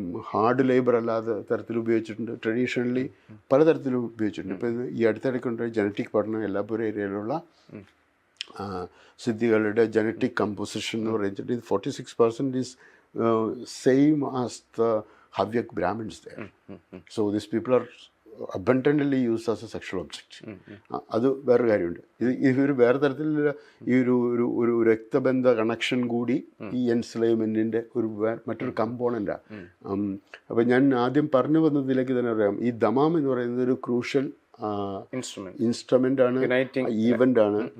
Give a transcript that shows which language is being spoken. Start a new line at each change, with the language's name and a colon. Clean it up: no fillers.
Malayalam: Hard labour അല്ലാതെ തരത്തിൽ ഉപയോഗിച്ചിട്ടുണ്ട്. ട്രഡീഷണലി പലതരത്തിലും ഉപയോഗിച്ചിട്ടുണ്ട്. ഇപ്പോൾ ഈ അടുത്തിടയ്ക്കുണ്ടായ ജനറ്റിക് പഠനം എല്ലാപ്പൂർ ഏരിയയിലുള്ള സിദ്ധികളുടെ ജനറ്റിക് കമ്പോസിഷൻ എന്ന് പറയുന്നത് 46%
English: Is same as the Havyak Brahmins there. So these people are abundantly used as a sexual object.
Malayalam: അത് വേറൊരു കാര്യമുണ്ട്. ഇവർ വേറെ തരത്തിലുള്ള ഈ ഒരു രക്തബന്ധ കണക്ഷൻ കൂടി ഈ എൻസ്ലേവ്മെൻറ്റിൻ്റെ മറ്റൊരു കമ്പോണൻ്റാണ്. അപ്പം ഞാൻ ആദ്യം പറഞ്ഞു വന്നതിലേക്ക് തന്നെ അറിയാം, ഈ ദമാം എന്ന് പറയുന്നത് ഒരു ക്രൂഷ്യൽ ഇൻസ്ട്രുമെൻ്റ് ആണ്, ഈവൻ്റ് ആണ്.